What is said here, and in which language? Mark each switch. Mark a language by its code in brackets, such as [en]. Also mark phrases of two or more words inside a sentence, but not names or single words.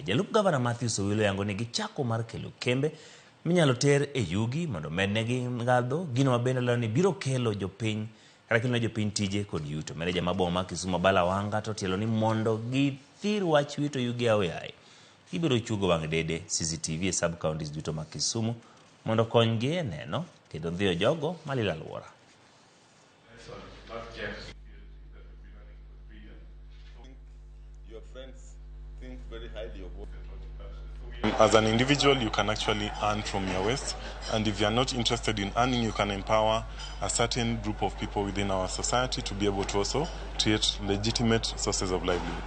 [luo] Jalup Gavana Matthew Sowilo yango ni gichako mar kelo kembe minyalo ter e yugi mondo mednegi ngadho, gino mabende lalo ni biro kelo jopiny Rakilna jopiny tije kod yuto. Meneja maboma Kisumu Bala Wanga to tielo ni mondo githir wach wito yugi aoyaye. Ibiro chugo wang' dede CCTV e sub counties duto ma Kisumu mondo konygi e neno kendo dhiyo jogo malila alwora. [en] Your friends think very highly of what. As an individual, you can actually earn from your waste, and if you are not interested in earning, you can empower a certain group of people within our society to be able to also create legitimate sources of livelihood.